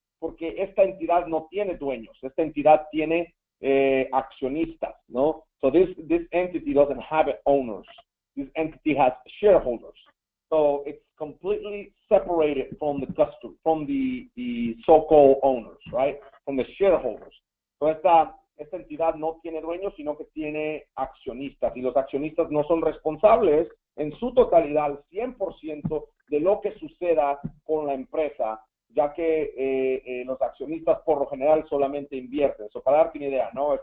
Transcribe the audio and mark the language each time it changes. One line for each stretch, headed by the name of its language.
Spanish: Porque esta entidad no tiene dueños. Esta entidad tiene accionistas, ¿no?
English: So this entity doesn't have owners. This entity has shareholders. So it's completely separated from the customer, from the so-called owners, right? From the shareholders.
Spanish: So esta entidad no tiene dueños, sino que tiene accionistas. Y los accionistas no son responsables en su totalidad, al 100% de lo que suceda con la empresa, ya que los accionistas por lo general solamente invierten. So, para darte una idea, ¿no?